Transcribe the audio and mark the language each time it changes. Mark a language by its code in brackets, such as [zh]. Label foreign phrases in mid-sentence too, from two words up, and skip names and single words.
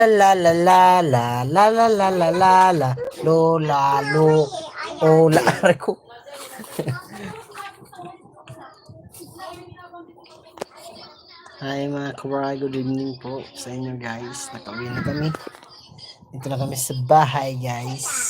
[tl] La la la la la la la la la la lo la lo o la ko. Hi mga kawaray, [en] good evening [tl] po sa inyo guys. Nakauwi na kami. Dito na kami sa bahay guys.